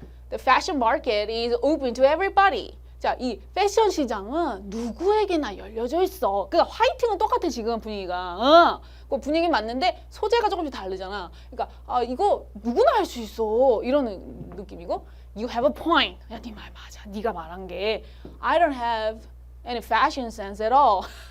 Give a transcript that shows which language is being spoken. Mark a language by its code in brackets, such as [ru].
[en] The fashion market is open to everybody. [ko] 자, 이 패션 시장은 누구에게나 열려져 있어. 그러니까 화이팅은 똑같아 지금 분위기가. 그 분위기 맞는데 소재가 조금씩 다르잖아. 그러니까 이거 누구나 할 수 있어. 이런 느낌이고 [en] You have a point. [ko] 야, 네 말 맞아. 네가 말한 게 [en] I don't have any fashion sense at all.